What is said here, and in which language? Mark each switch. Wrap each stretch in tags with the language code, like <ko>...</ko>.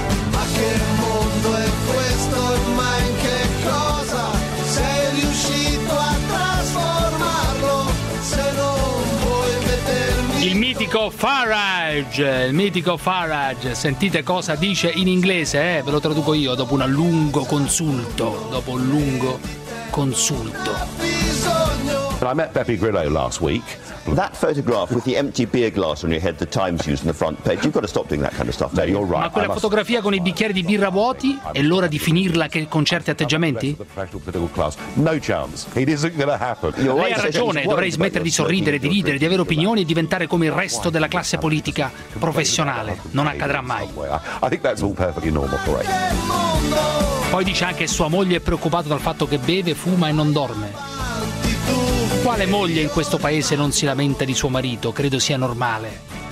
<it>Ma che mondo è questo, ma in che cosa sei riuscito a trasformarlo? Se non vuoi vedermi... Il mitico Farage, il mitico Farage. Sentite cosa dice in inglese, ve lo traduco io dopo un lungo consulto. Dopo un lungo consulto.</it> <en>But I met Beppe Grillo last week. That photograph with the empty beer glass on your head, the Times used in the front page, you've got to stop doing that kind of stuff. No, you're right.</en> <it>Ma quella fotografia con i bicchieri di birra vuoti è l'ora di finirla che con certi atteggiamenti?</it> <en>No chance. It isn't going to happen.</en> <it>Lei ha ragione, dovrei smettere di sorridere, di ridere, di avere opinioni e diventare come il resto della classe politica professionale. Non accadrà mai.</it> <en>I think that's all perfectly normal for it.</en> <it>Poi dice anche che sua moglie è preoccupata dal fatto che beve, fuma e non dorme. Quale moglie in questo paese non si lamenta di suo marito? Credo sia normale.</it>